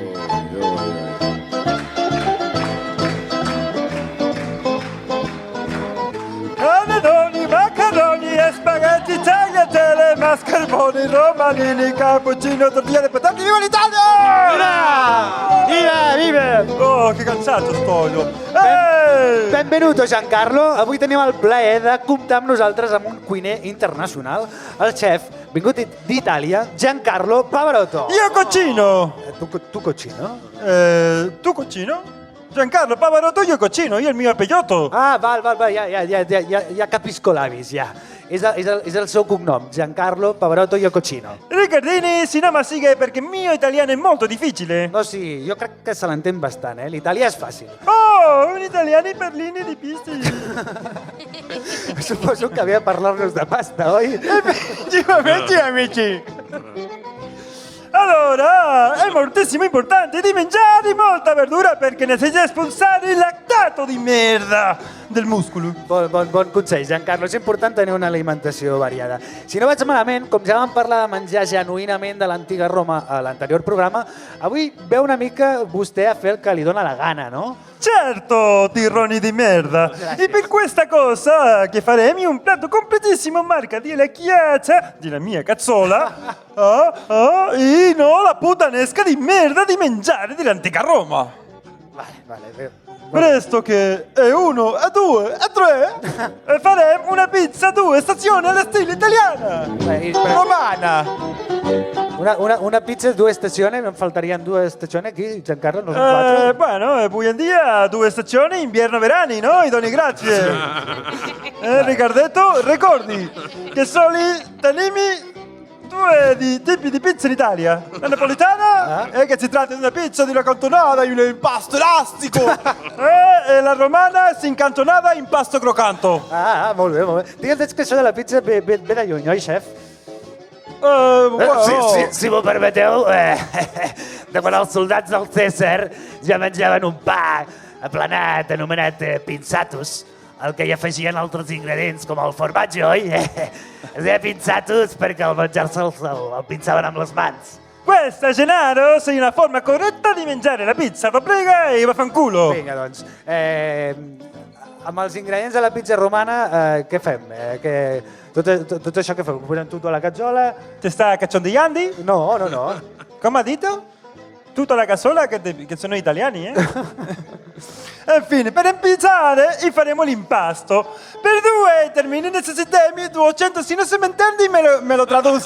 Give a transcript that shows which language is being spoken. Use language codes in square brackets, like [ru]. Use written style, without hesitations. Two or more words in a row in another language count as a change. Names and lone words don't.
[it] Caneloni, macaroni e spaghetti, tagliatelle, mascarpone, romanini, cappuccino, tortilla di patate. Viva l'Italia! Viva, viva! Oh, che cansato sto io. Benvenuto, Giancarlo. [ca] Avui tenim el plaer de comptar amb nosaltres amb un cuiner internacional, el chef vingut d'Itàlia, Giancarlo Pavarotti. [it] Io cucino! Tu cucino? Tu cucino? Giancarlo Pavarotti, io cucino, io il mio apelliotto. [ca] Ah, val, ja capisco l'avis, ja. És el seu cognom, [it] Giancarlo Pavarotti, io cucino. Ricardini, si no ma sigue perché il mio italiano è molto difficile. [ca] No, sí, jo crec que se l'entén bastant, L'italià és fàcil. [it] Oh, un italiano in Berlino di pisti. [ca] Suposo que havia de parlar-nos de pasta, oi? [it] Effettivamente, amici. Allora, è moltissimo importante di mangiare molta verdura perché necessita espulsare il lactato di merda del muscolo. [ca] Bon consell, Giancarlo. És important tenir una alimentació variada. Si no vaig malament, com ja vam parlar de menjar genuïnament de l'antiga Roma a l'anterior programa, avui veu una mica vostè a fer el que li dóna la gana, no? [it] Certo, tirroni di merda. Grazie. E per questa cosa che faremo un piatto completissimo marca di lecchiaccia, di la mia cazzola, e no, la puttanesca di merda di mangiare dell'antica Roma. [ca] Vale. [it] Presto che è 1, è 2, è 3 e faremo una pizza 2 stazioni alla stile italiana. Romana. [ca] Una pizza, 2 stazioni, em faltarien 2 stazioni aquí, Giancarlo, no són 4. Bueno, avui en dia 2 stazioni, inverno-verani, no? Idoni, grazie. [it] Ricardetto, ricordi che soli tenimi 2 tipi di pizza in Italia. La napoletana, che si tratta di una pizza di una cantonata in un impasto elastico. E la romana si incantonata in pasto crocanto. [ca] Molt bé. Digue'ns que això de la pizza ve de lluny, oi, chef? Si m'ho permeteu, de quan els soldats del César ja menjaven un pa aplanat anomenat pinzatus, al que hi afegien altres ingredients com el formatge, oi? Es deia pinzatus perquè al menjar-se el pinzaven amb les mans. [it] Questa, Gennaro, sei una forma corretta di mangiare la pizza. Va prega e vaffanculo. [ca] Vinga, doncs. Amb els ingredients de la pizza romana, què fem? Tot això que fem? Ho posem [it] tutto alla caggiola? Ti sta cacciondeggiando? No. Come ha detto? Tutta la cassola che sono italiani, eh? E infine, per impizzare faremo l'impasto. Per 2 termini necessitiamo 200, se non si m'intendi me lo traduci.